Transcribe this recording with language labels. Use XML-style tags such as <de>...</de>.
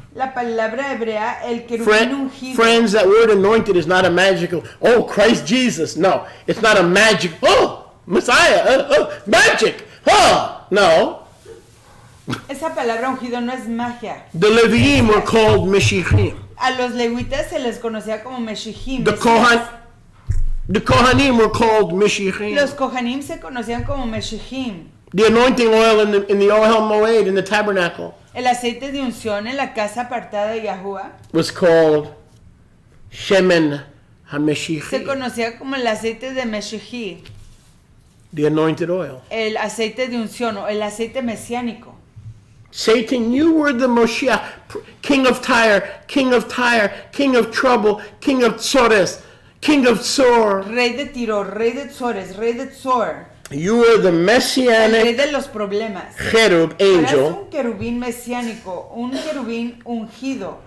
<es>La palabra hebrea, el querubín ungido.</es> <en>Friends, that word anointed is not a magical, oh, Christ Jesus. No, it's not a magic, oh, Messiah, magic. Oh, no.</en> <es>Esa palabra ungido no es magia.</es> <en>The Leviim were called Meshichim.</en> <es>A los levitas se les conocía como Meshihim.</es> <en>The Kohanim were called Meshichim.</en> <es>Los Kohanim se conocían como Meshihim.</es> <en>The anointing oil in the Ohel Moed, in the tabernacle,</en> <es>El aceite de unción en la casa apartada de Yahuwah</es> <en>was called Shemen</en> <es>se</es> <en>HaMeshichim,</en> <es>conocía como el aceite de Meshihí,</es> <en>the anointed oil.</en> <es>el aceite de unción o el aceite mesiánico.</es> <en>Satan, you were the Moshiach, king of Tyre, king of Tyre, king of trouble, king of Tzores, king of Tsor.</en> <es>Rey de Tiro, rey de Tzores, rey de Tzor.</es> <en>You are the</en> <es>el rey</es> <en>messianic</en> <es>de los problemas.</es> <en>cherub</en> <es>Tú eres</es> <en>angel</en> <es>un querubín mesiánico, un querubín ungido,</es>